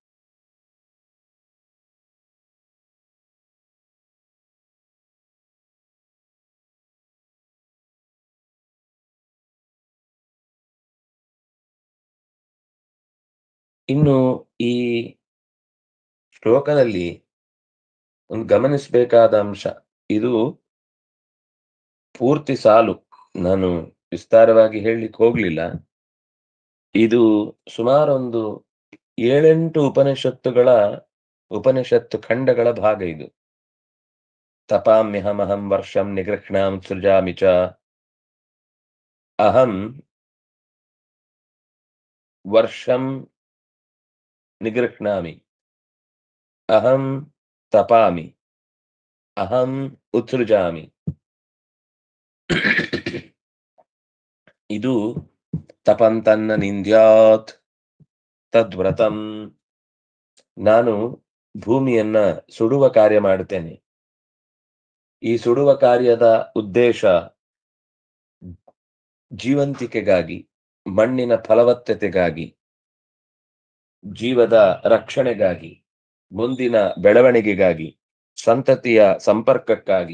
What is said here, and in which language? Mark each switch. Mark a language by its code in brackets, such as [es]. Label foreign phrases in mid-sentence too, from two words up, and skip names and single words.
[kn] ಇನ್ನು ಈ ಶ್ಲೋಕದಲ್ಲಿ ಒಂದು ಗಮನಿಸಬೇಕಾದ ಅಂಶ, ಇದು ಪೂರ್ತಿ ಸಾಲು ನಾನು ವಿಸ್ತಾರವಾಗಿ ಹೇಳಲಿಕ್ಕೆ ಹೋಗ್ಲಿಲ್ಲ. ಇದು ಸುಮಾರೊಂದು 7-8 ಉಪನಿಷತ್ತು ಖಂಡಗಳ ಭಾಗ ಇದು. [sa] ತಪಾಮ್ಯಹಮಹಂ ವರ್ಷಂ ನಿಗೃಹ್ಣಾಂ ಸೃಜಾಮಿ ಚ, ಅಹಂ ವರ್ಷಂ ನಿಗೃಹ್ಣಾಮಿ, ಅಹಂ ತಪಾಮಿ, ಅಹಂ ಉತ್ಸೃಜಾಮಿ. [kn] ಇದು [sa] ತಪಂತನ್ನ ನಿಂದ್ಯಾತ್ ತದ್ವ್ರತಂ, [kn] ನಾನು ಭೂಮಿಯನ್ನ ಸುಡುವ ಕಾರ್ಯ ಮಾಡುತ್ತೇನೆ. ಈ ಸುಡುವ ಕಾರ್ಯದ ಉದ್ದೇಶ ಜೀವಂತಿಕೆಗಾಗಿ, ಮಣ್ಣಿನ ಫಲವತ್ತತೆಗಾಗಿ, ಜೀವದ ರಕ್ಷಣೆಗಾಗಿ, ಮುಂದಿನ ಬೆಳವಣಿಗೆಗಾಗಿ, ಸಂತತಿಯ ಸಂಪರ್ಕಕ್ಕಾಗಿ.